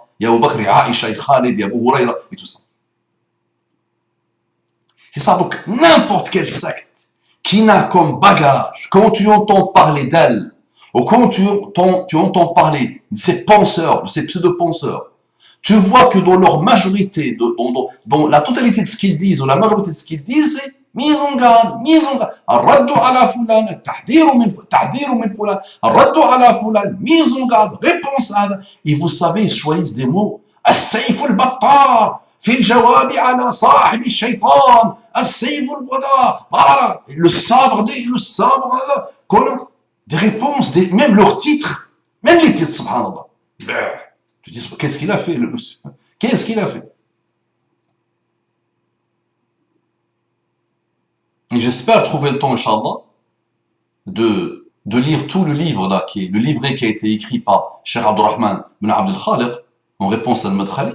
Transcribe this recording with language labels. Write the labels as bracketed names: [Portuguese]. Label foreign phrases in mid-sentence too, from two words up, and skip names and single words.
[French] Il y a Abu Bakr, il y a Aïcha, il y a Khalid, il y a Abu Huraira et tout ça. C'est ça, donc n'importe quelle secte qui n'a comme bagage, quand tu entends parler d'elle, ou quand tu entends parler de ces penseurs, de ces pseudo-penseurs, tu vois que dans leur majorité, dans la totalité de ce qu'ils disent, ou la majorité de ce qu'ils disent, c'est mise en garde, mise en garde. [Arabic] الرد على فلان، تحذير من فلان، الرد على فلان, [French] mise en garde, réponse à. Et vous savez, ils choisissent des mots. [Arabic] السيف البتار، في الجواب على صاحب الشيطان، السيف البادع, [French] le sabre, des réponses, même leurs titres, même les titres, subhanallah. Tu dis, qu'est-ce qu'il a fait, le monsieur? Qu'est-ce qu'il a fait? Et j'espère trouver le temps, Inch'Allah, de lire tout le livre là, le livret qui a été écrit par Cheikh Abdurrahman bin Abdel Khaliq en réponse à Al-Madkhali.